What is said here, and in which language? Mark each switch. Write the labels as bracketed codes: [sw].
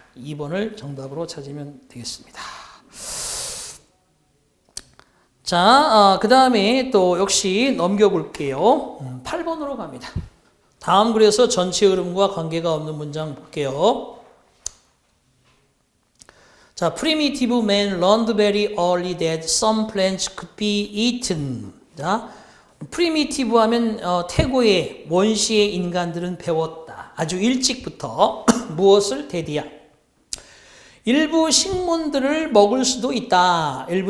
[ko] 2번을 정답으로 찾으면 되겠습니다. 자, 그 다음에 또 역시 넘겨볼게요. 8번으로 갑니다. 다음 글에서 전체 흐름과 관계가 없는 문장 볼게요. [en] 자, primitive man learned very early that some plants could be eaten. [ko] 자, primitive 하면 태고의 원시의 인간들은 배웠다. 아주 일찍부터 무엇을 대디야? 일부 식물들을 먹을 수도 있다.